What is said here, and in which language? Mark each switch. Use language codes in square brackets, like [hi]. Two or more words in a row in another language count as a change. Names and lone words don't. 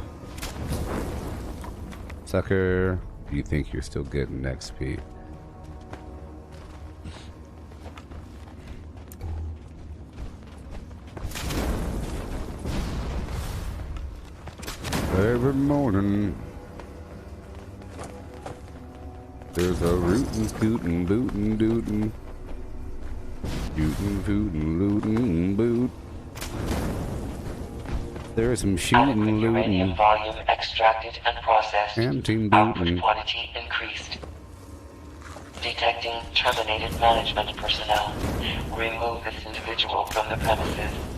[en] Sucker, you think you're still getting XP? Every morning there's a rootin', scootin', bootin', dootin'. Shootin', footin', lootin', boot. There's some shootin', uranium lootin'. volume extracted and processed. And team Output bootin'. quantity increased. Detecting terminated management personnel. Remove this individual from the premises.